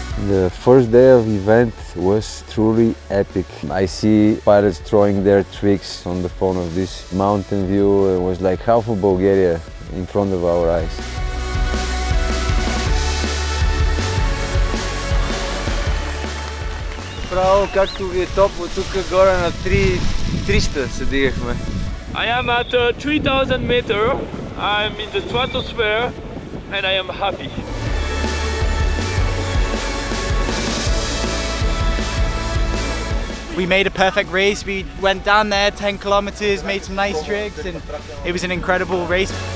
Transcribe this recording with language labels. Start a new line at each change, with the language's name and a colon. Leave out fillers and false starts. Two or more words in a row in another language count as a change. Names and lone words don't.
English: The first day of event was truly epic. I see pilots throwing their tricks on the phone of this mountain view. It was like half of Bulgaria in front of our eyes.
Bulgarian: Право, както ви е топло, тук горе на 300 се дигахме.
English: I am at 3000 meters. I'm in the stratosphere and I am happy. We made a perfect race. We went down there 10 kilometers, made some nice tricks, and it was an incredible race.